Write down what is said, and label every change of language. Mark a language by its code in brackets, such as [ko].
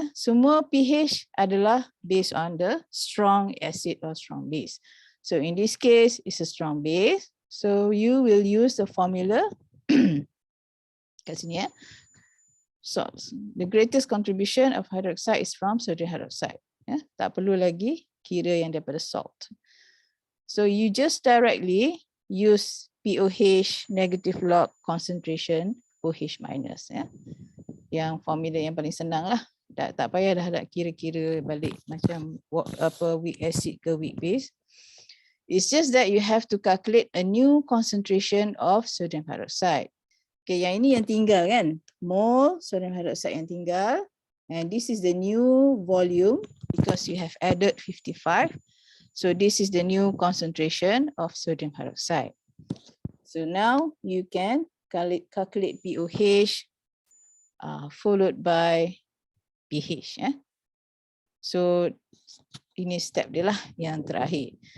[ms] Semua pH adalah [en] based on the strong acid or strong base. So in this case, it's a strong base. So you will use the formula [ms] kat sini. [en] So the greatest contribution of hydroxide is from sodium hydroxide. [ms] Tak perlu lagi kira yang daripada salt. [en] So you just directly use POH negative log concentration OH minus. [ms] Yang formula yang paling senang lah. Tak payah dah nak kira-kira balik macam weak acid ke weak base. [en] It's just that you have to calculate a new concentration of sodium hydroxide. Okay, [ms] yang ini yang tinggal kan, mole sodium hydroxide yang tinggal, [en] and this is the new volume because you have added 55. So this is the new concentration of sodium hydroxide. So now you can calculate POH followed by pH. [ms] So ini step dia lah yang terakhir.